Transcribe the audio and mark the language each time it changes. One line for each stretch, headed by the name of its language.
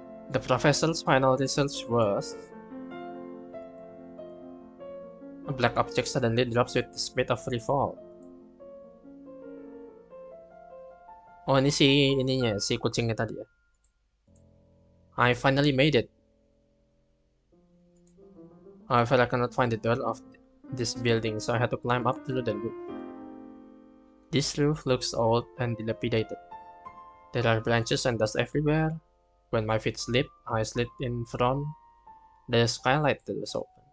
English: The professor's final research was a black object suddenly drops with the speed of free fall.
Indonesian: Oh, ini si kucingnya tadi ya.
English: I finally made it. However, I cannot find the door of this building, so I had to climb up through the roof. This roof looks old and dilapidated. There are branches and dust everywhere. When my feet slip, I slid in front. The skylight is open.